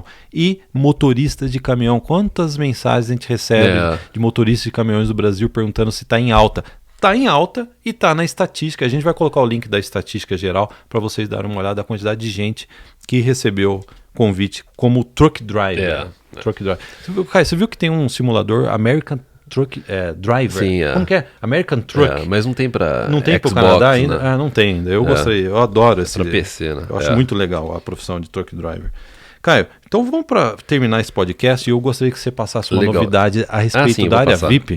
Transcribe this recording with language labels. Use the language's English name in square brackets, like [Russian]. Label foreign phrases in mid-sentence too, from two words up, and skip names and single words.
[Portuguese] E motoristas de caminhão. Quantas mensagens a gente recebe de motoristas de caminhões do Brasil perguntando se está em alta? Está em alta e está na estatística. A gente vai colocar o link da estatística geral para vocês darem uma olhada na quantidade de gente que recebeu convite como [English] truck driver. Truck driver. [Portuguese] Você viu que tem um simulador American Truck Driver? Sim, Como que é? American Truck. Mas não tem para Não tem para o Canadá ainda? Né? Não tem ainda. Eu gostaria, eu adoro esse. Para PC, né? Eu acho muito legal a profissão de [English] Truck Driver. [Portuguese] Caio, então vamos para terminar esse podcast e eu gostaria que você passasse uma novidade a respeito da área VIP.